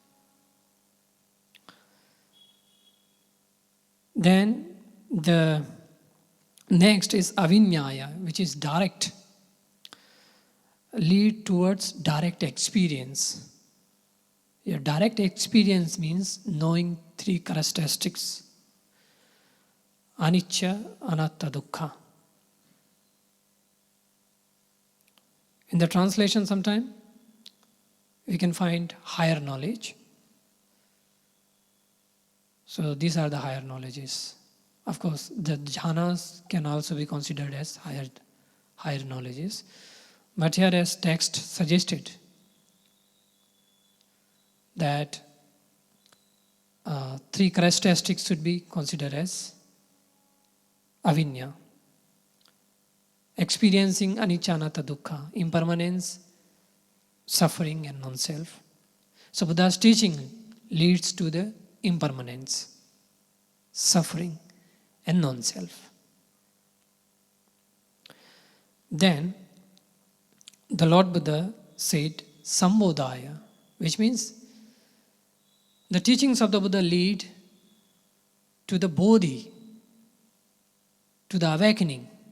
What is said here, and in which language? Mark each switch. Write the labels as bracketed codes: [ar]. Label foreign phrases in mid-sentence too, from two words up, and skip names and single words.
[en] Then the next is avinyaya, which is direct. Lead towards direct experience. Your direct experience means knowing three characteristics: [pi] anicca, anatta, dukkha. [en] In the translation sometime, we can find higher knowledge. So these are the higher knowledges. Of course, the jhanas can also be considered as higher knowledges. But here as text suggested that three characteristics should be considered as avinya. [pi] Experiencing anicca, anatta, dukkha, [en] impermanence, suffering and non-self. So Buddha's teaching leads to the impermanence, suffering and non-self. Then the Lord Buddha said sambodhaya, which means the teachings of the Buddha lead to the bodhi, to the awakening.